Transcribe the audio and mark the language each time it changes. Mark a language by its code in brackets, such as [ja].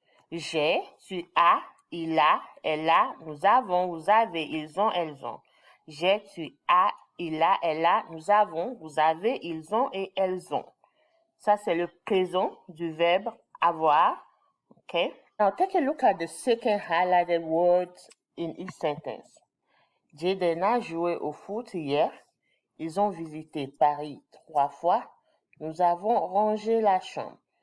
[fr] J'ai, tu as, il a, elle a, nous avons, vous avez, ils ont, elles ont. J'ai, tu as, il a, elle a, nous avons, vous avez, ils ont et elles ont. Ça, c'est le présent du verbe avoir. [en] Okay. Now, take a look at the second highlighted word in each sentence. [fr] Jaden a joué au foot hier. Ils ont visité Paris 3 fois. Nous avons rangé la chambre.